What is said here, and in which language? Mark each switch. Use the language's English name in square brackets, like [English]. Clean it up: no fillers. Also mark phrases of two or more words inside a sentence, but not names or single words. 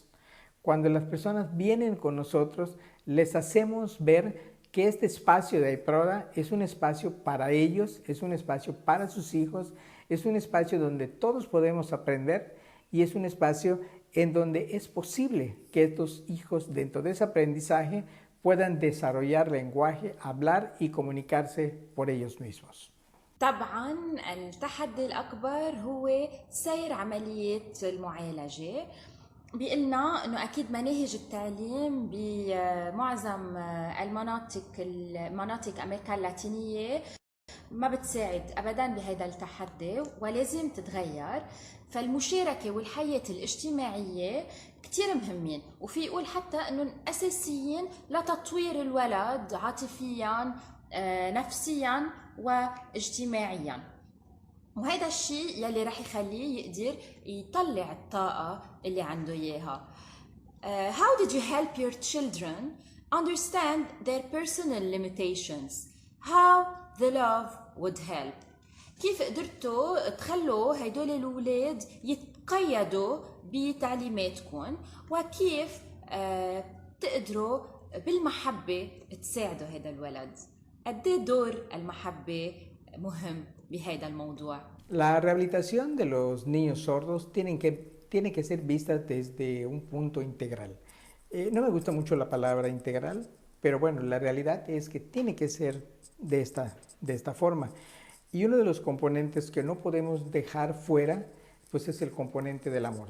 [Spanish] Cuando las personas vienen con nosotros, les hacemos ver que este espacio de AIPRODA es un espacio para ellos, es un espacio para sus hijos, es un espacio donde todos podemos aprender y es un espacio en donde es posible que estos hijos dentro de ese aprendizaje puedan desarrollar lenguaje, hablar y comunicarse por ellos mismos. [Arabic] طبعا التحدي الأكبر هو سير عملية المعالجة. بيقلنا انه اكيد مناهج التعليم بمعظم المناطق امريكا اللاتينيه ما بتساعد ابدا بهذا التحدي ولازم تتغير. فالمشاركه والحياه الاجتماعيه كتير مهمين، وفي يقول حتى انه اساسيين لتطوير الولد عاطفيا نفسيا واجتماعيا. وهذا الشيء يلي رح يخليه يقدر يطلع الطاقة اللي عنده إياها. [English] How did you help your children understand their personal limitations? How the love would help. [Arabic] كيف قدرتوا تخلوا هيدول الأولاد يتقيدوا بتعليماتكم، وكيف تقدروا بالمحبة تساعدوا هذا الولد؟ قد ايه دور المحبة مهم بهذا الموضوع؟ [Spanish] La rehabilitación de los niños sordos tiene que ser vista desde un punto integral. No me gusta mucho la palabra integral, pero bueno, la realidad es que tiene que ser de esta forma. Y uno de los componentes que no podemos dejar fuera, pues es el componente del amor.